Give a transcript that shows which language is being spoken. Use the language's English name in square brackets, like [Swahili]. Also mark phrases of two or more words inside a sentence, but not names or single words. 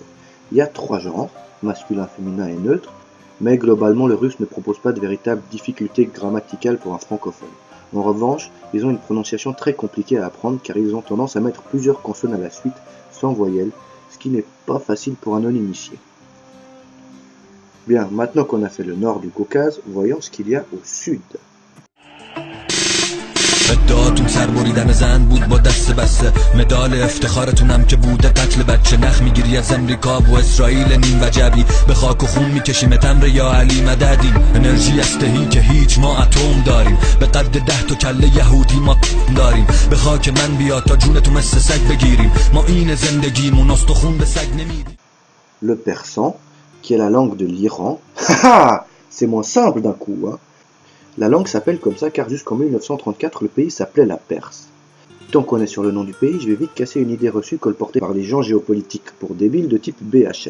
[French] Il y a 3 genres, masculin, féminin et neutre, mais globalement le russe ne propose pas de véritables difficultés grammaticales pour un francophone. En revanche, ils ont une prononciation très compliquée à apprendre car ils ont tendance à mettre plusieurs consonnes à la suite, sans voyelles, ce qui n'est pas facile pour un non-initié. Bien, maintenant qu'on a fait le nord du Caucase, voyons ce qu'il y a au sud. [Persian] ادعاتون سربریدن زن بود با دست بسته مدال افتخارتونم که بوده قتل بچه نخ میگیری از امریکا و اسرائیل نیم وجبی به خاک و خون میکشیم تمر یا علی مددیم انرژی استهی که هیچ ما اتم داریم به قد 10 تا کله یهودی ما داریم به خاک من بیا تا جونتو مثل سگ بگیریم ما این زندگیمون استخون به سگ نمیدیم. [French] Le persan, qui est la langue de l'Iran, c'est moins simple d'un coup, hein. La langue s'appelle comme ça car jusqu'en 1934, le pays s'appelait la Perse. Tant qu'on est sur le nom du pays, je vais vite casser une idée reçue colportée par les gens géopolitiques pour débiles de type BHL.